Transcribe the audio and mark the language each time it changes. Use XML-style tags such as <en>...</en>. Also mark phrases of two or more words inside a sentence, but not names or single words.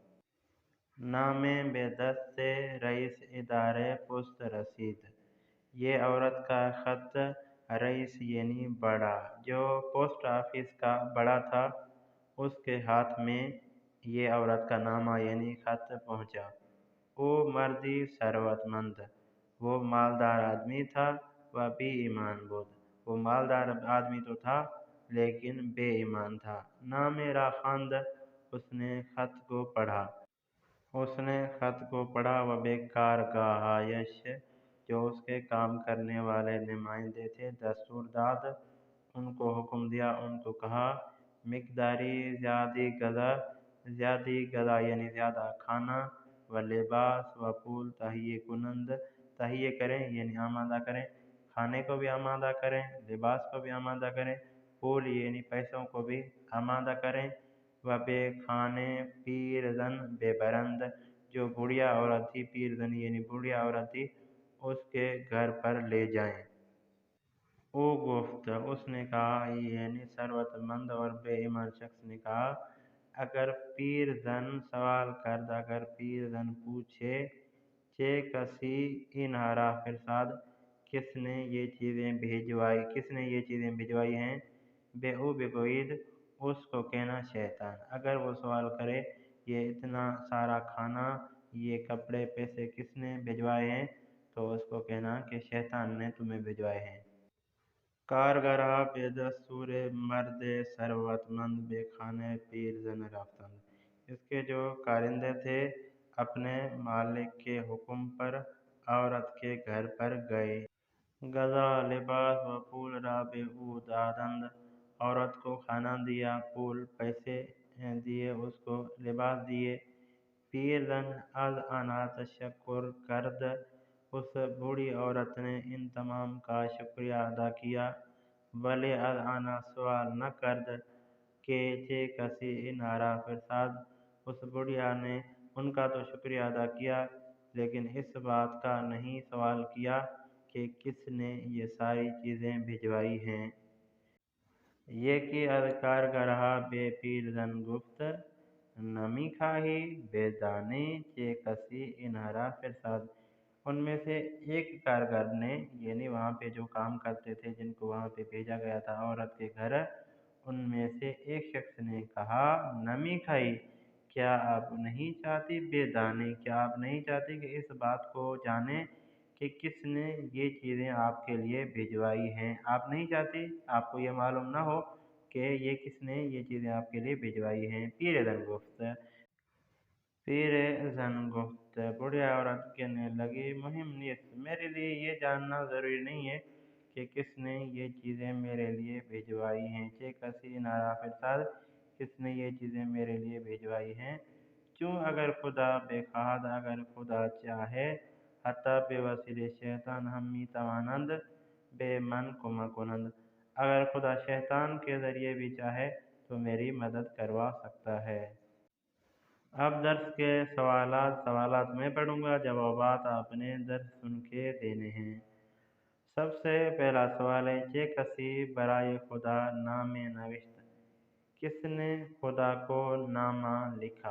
<fa>نامے بے دست رئیس ادارے پست رسید،</fa> <ur>یہ عورت کا خط رئیس یعنی بڑا، جو پوسٹ آفس کا بڑا تھا، اس کے ہاتھ میں یہ عورت کا نامہ یعنی خط پہنچا۔ وہ</ur> <fa>مردی ثروت مند،</fa> <ur>وہ مالدار آدمی تھا، وہ</ur> <fa>بے ایمان بود،</fa> <ur>وہ مالدار آدمی تو تھا لیکن بے ایمان تھا۔</ur> <fa>نامے را خواند،</fa> <ur>اس نے خط کو پڑھا۔ اس نے خط کو پڑھا</ur> <fa>و بے کارگاہایش،</fa> <ur>جو اس کے کام کرنے والے نمائندے تھے،</ur> <fa>دستور داد،</fa> <ur>ان کو حکم دیا، ان کو کہا مقداری</ur> <fa>زیادی غذا</fa> <ur>یعنی زیادہ کھانا</ur> <fa>و لباس و پول تہیے کنند،</fa> <ur>تہیے کریں یعنی آمادہ کریں، کھانے کو بھی آمادہ کریں، لباس کو بھی آمادہ کریں، پول یعنی پیسوں کو بھی آمادہ کریں،</ur> <fa>و بے خانے پیر زن بے برند،</fa> <ur>جو بڑھیا عورت تھی،</ur> <fa>پیر زن</fa> <ur>یعنی بڑھیا عورت تھی، اس کے گھر پر لے جائیں۔</ur> <fa>او گفت،</fa> <ur>اس نے کہا یعنی ثروت مند اور بے ایمان شخص نے کہا،</ur> <fa>اگر پیر زن سوال کرد،</fa> <ur>اگر</ur> <fa>پیر زن</fa> <ur>پوچھے</ur> <fa>چے کسی انہارا فرستاد،</fa> <ur>کس نے یہ چیزیں بھجوائی ہیں،</ur> <fa>بے او بگوید،</fa> <ur>اس کو کہنا شیطان۔ اگر وہ سوال کرے یہ اتنا سارا کھانا، یہ کپڑے، پیسے کس نے بھجوائے ہیں، تو اس کو کہنا کہ شیطان نے تمہیں بھجوائے ہیں۔</ur> <fa>کارگرہ بے دستور مرد ثروت مند بے خانے پیر زن رفتند،</fa> <ur>اس کے جو کارندے تھے اپنے مالک کے حکم پر عورت کے گھر پر گئے۔</ur> <fa>غذا، لباس و پول را بے او دادند،</fa> <ur>عورت کو کھانا دیا، پول پیسے دیے، اس کو لباس دیے۔</ur> <fa>پیر زن از آنھا تشکر کرد،</fa> <ur>اس بوڑھی عورت نے ان تمام کا شکریہ ادا کیا،</ur> <fa>ولی از آنھا سوال نہ کرد کہ چے کسی انہارا فرستاد،</fa> <ur>اس بڑھیا نے ان کا تو شکریہ ادا کیا لیکن اس بات کا نہیں سوال کیا کہ کس نے یہ ساری چیزیں بھجوائی ہیں۔</ur> <fa>یکی از کارگرہ بے پیر زن گفت، نمی خواہی بدانی چے کسی انہارا فرستاد۔</fa> <ur>ان میں سے ایک کارگر نے، یعنی وہاں پہ جو کام کرتے تھے، جن کو وہاں پہ بھیجا گیا تھا عورت کے گھر، ان میں سے ایک شخص نے کہا</ur> <fa>نمی کھائی،</fa> <ur>کیا آپ نہیں چاہتی بدانی، کیا آپ نہیں چاہتی کہ اس بات کو جانیں کہ کس نے یہ چیزیں آپ کے لیے بھجوائی ہیں، آپ نہیں چاہتی، آپ کو یہ معلوم نہ ہو کہ یہ کس نے یہ چیزیں آپ کے لیے بھجوائی ہیں۔</ur> <fa>پیر زن گفت،</fa> <ur>بڑھیا عورت کہنے لگی،</ur> <fa>مہم نیست،</fa> <ur>میرے لیے یہ جاننا ضروری نہیں ہے کہ کس نے یہ چیزیں میرے لیے بھجوائی ہیں،</ur> <fa>چے کسی انہارا فرستاد،</fa> <ur>کس نے یہ چیزیں میرے لیے بھجوائی ہیں،</ur> <fa>چوں اگر خدا بخواہد،</fa> <ur>اگر خدا چاہے،</ur> <fa>حتی بے وسیلے شیطان ہم می توانند بے من کمک کنند،</fa> <ur>اگر خدا شیطان کے ذریعے بھی چاہے تو میری مدد کروا سکتا ہے۔ اب درس کے سوالات میں پڑھوں گا، جوابات آپ نے درس سن کے دینے ہیں۔ سب سے پہلا سوال ہے،</ur> <fa>چے کسی برائے خدا نامے نوشت،</fa> <ur>کس نے خدا کو نامہ لکھا۔</ur>